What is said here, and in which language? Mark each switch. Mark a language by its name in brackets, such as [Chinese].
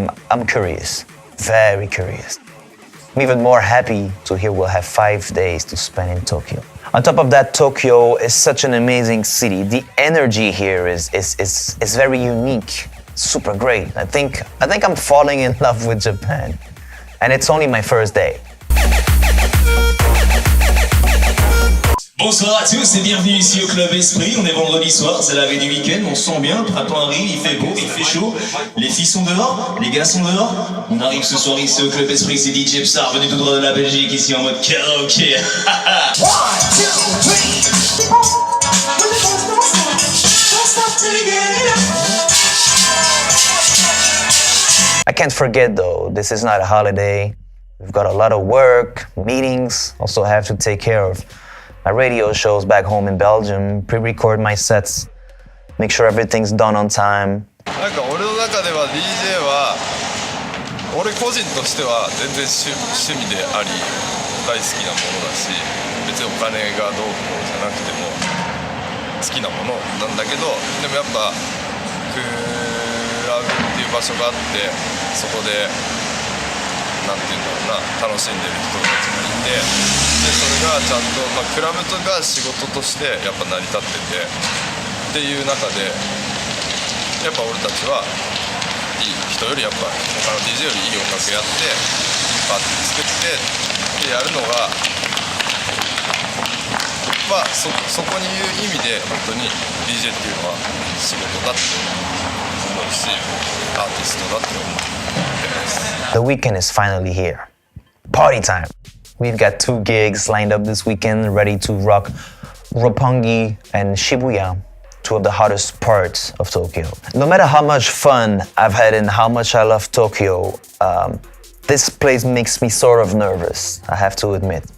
[English] I'm curious, very curious. I'm even more happy to hear we'll have 5 days to spend in Tokyo. On top of that, Tokyo is such an amazing city. The energy here is very unique, super great. I think I'm falling in love with Japan. And it's only my first day. [French] Bonsoir à tous et bienvenue ici au Club Esprit. On est vendredi soir, c'est la veille du week-end, on se sent bien, le printemps arrive, il fait beau, il fait chaud. Les filles sont dehors, les gars sont dehors. On arrive ce soir ici au Club Esprit, c'est DJ PSAR, venu tout droit de la Belgique, ici en mode karaoké. [English] I can't forget though, this is not a holiday. We've got a lot of work, meetings, also have to take care of my radio shows back home in Belgium, pre-record my sets, make sure everything's done on time. [Japanese] なんか俺の中では DJ は俺個人としては全然趣味であり大好きなものだし別にお金がどうこうじゃなくても好きなものなんだけどでもやっぱクラブっていう場所があってそこでなんていうんだろうな楽しんでる人たちがいてでそれがちゃんと、クラブとか仕事としてやっぱ成り立っててっていう中でやっぱ俺たちはいい人よりやっぱ他の DJ よりいい音楽やっていいパーティー作ってでやるのがそこにいう意味で本当に DJ っていうのは仕事だって思うしアーティストだって思ってます。 [English] The weekend is finally here. Party time. We've got 2 gigs lined up this weekend, ready to rock Roppongi and Shibuya, 2 of the hottest parts of Tokyo. No matter how much fun I've had and how much I love Tokyo, this place makes me sort of nervous, I have to admit.